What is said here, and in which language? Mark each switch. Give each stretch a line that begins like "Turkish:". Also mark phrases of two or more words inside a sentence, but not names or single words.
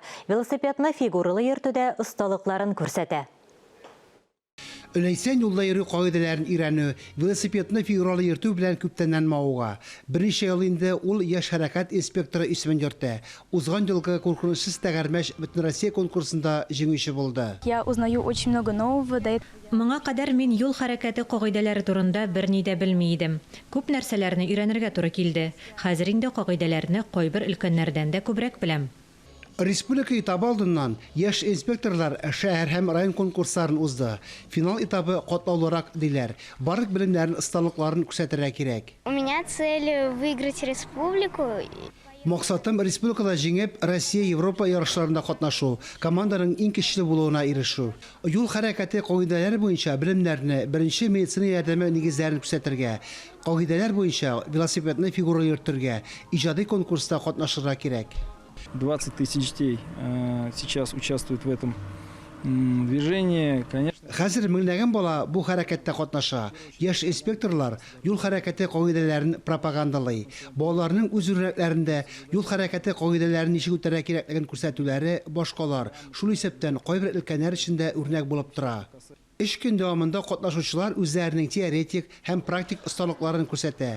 Tatar: Велосипедны фигуралы йөртүдә осталыкларын күрсәтә. Өләйсән юлда йөрү кагыйдәләрен өйрәнү, велосипедны фигуралы йөртү белән күптәннән мавыга. Беренче ел инде ул яшь хәрәкәт инспекторы исемен йөртә. Узган елгы куркынычсыз тәгәрмәч Бөтенроссия конкурсында җиңүче булды.
Russian: Я узнаю очень много нового.
Tatar: Моңа кадәр мин юл хәрәкәте кагыйдәләре турында берни дә белми идем. Күп нәрсәләрне өйрәнергә туры килде. Хәзер инде кагыйдәләрне кайбер өлкәннәрдән дә күбрәк беләм. Республика этабы алдыннан яшь инспекторлар шәһәр һәм район конкурсларын узды. Финал этабы катлаулырак диләр. Барлык белемнәрен, осталыкларын күрсәтергә кирәк.
Russian: У меня цель выиграть республику.
Tatar: Максатым республикада җиңеп, Россия, Европа ярышларында катнашу, команданың иң көчле булуына ирешү. Юл хәрәкәте кагыйдәләре буенча белемнәрне, беренче медицина ярдәме нигезләрен күрсәтергә, кагыйдәләр буенча велосипедны фигуралы йөртергә, иҗади конкурста катнашырга кирәк.
Russian: 20 тысяч детей сейчас участвуют в этом движении, конечно.
Tatar: Хәзер меңләгән бала бу хәрәкәттә катнаша. Яшь инспекторлар юл хәрәкәте кагыйдәләрен пропагандалый. Балаларның үз үрнәкләрендә юл хәрәкәте кагыйдәләрен ничек үтәргә кирәклеген күрсәтүләре башкалар. Шул исәптән кайбер өлкәннәр өчен үрнәк булып тора. 3 көн дәвамында катнашучылар үзләренең теоретик һәм практик осталыкларын күрсәтә.